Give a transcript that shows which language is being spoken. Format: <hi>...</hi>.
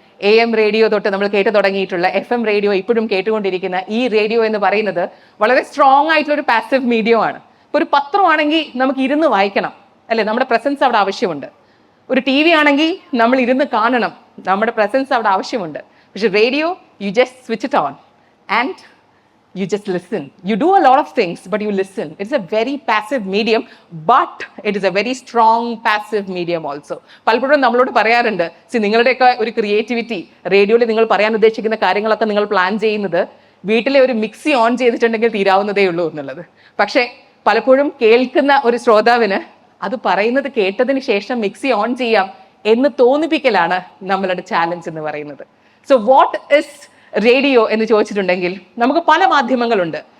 <ml>AM radio തൊട്ട് നമ്മൾ കേട്ടു തുടങ്ങിയിട്ടുള്ള FM റേഡിയോ, ഇപ്പോഴും കേട്ടുകൊണ്ടിരിക്കുന്ന ഈ റേഡിയോ എന്ന് പറയുന്നത് വളരെ സ്ട്രോങ് ആയിട്ടുള്ള ഒരു പാസീവ് മീഡിയം ആണ്. ഇപ്പോൾ ഒരു പത്രമാണെങ്കിൽ നമുക്ക് ഇരുന്ന് വായിക്കണം, അല്ലേ? നമ്മുടെ പ്രസൻസ് അവിടെ ആവശ്യമുണ്ട്. ഒരു TV ആണെങ്കിൽ നമ്മൾ ഇരുന്ന് കാണണം, നമ്മുടെ പ്രസൻസ് അവിടെ ആവശ്യമുണ്ട്. പക്ഷെ</ml> <en>Radio, you just switch it on and you just listen. You do a lot of things, but you listen. It's a very passive medium, but it is a very strong passive medium also.</en> <ml>പലപ്പോഴും നമ്മളോട് പറയാറുണ്ട്, നിങ്ങളുടെയൊക്കെ ഒരു creativity, റേഡിയോയിൽ നിങ്ങൾ പറയാൻ ഉദ്ദേശിക്കുന്ന കാര്യങ്ങളൊക്കെ നിങ്ങൾ പ്ലാൻ ചെയ്യുന്നത് വീട്ടിലെ ഒരു മിക്സി ഓൺ ചെയ്തിട്ടുണ്ടെങ്കിൽ തീരാവുന്നതേ ഉള്ളൂ എന്നുള്ളത്. പക്ഷേ പലപ്പോഴും കേൾക്കുന്ന ഒരു ശ്രോതാവിന് അത് പറയുന്നത് കേട്ടതിന് ശേഷം മിക്സി ഓൺ ചെയ്യാം എന്ന് തോന്നിപ്പിക്കലാണ് നമ്മളുടെ ചാലഞ്ച് എന്ന് പറയുന്നത്.</ml> <en>so what is radio</en> <ml>എന്ന് ചോദിച്ചിട്ടുണ്ടെങ്കിൽ നമുക്ക് പല മാധ്യമങ്ങളുണ്ട്,</ml>